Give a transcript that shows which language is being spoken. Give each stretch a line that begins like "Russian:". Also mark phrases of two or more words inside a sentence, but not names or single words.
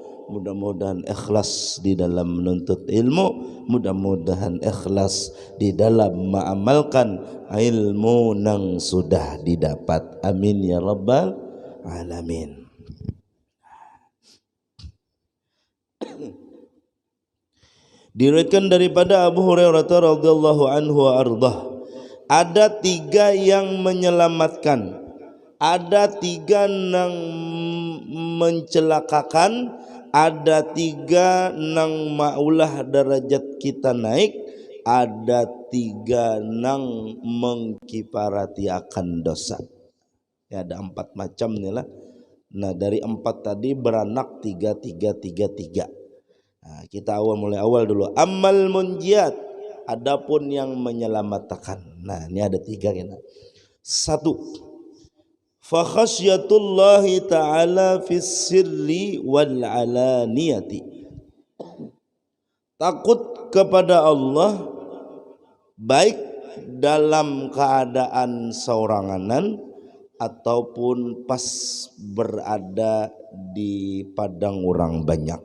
Banjar: Mudah-mudahan ikhlas di dalam menuntut ilmu, mudah-mudahan ikhlas di dalam mengamalkan ilmu nang sudah didapat.
Arabic: آمين يا رب العالمين.
Banjar: Diriwayatkan daripada Abu Hurairah
Arabic: رضي الله عنه وأرضاه,
Banjar: ada 3 yang menyelamatkan, ada 3 yang mencelakakan, ada 3 nang maulah derajat kita naik, ada 3 nang mengkifarati akan dosa. Ya, ada 4 macam nih lah. Nah dari 4 tadi beranak 3. Nah, kita mulai awal dulu.
Arabic: أعمال منجيات,
Banjar: adapun yang menyelamatkan. Nah ini ada 3 kena. 1,
Arabic: فخشية الله تعالى في السر والعلانية,
Banjar: takut kepada Allah baik dalam keadaan seoranganan ataupun pas berada di padang orang banyak.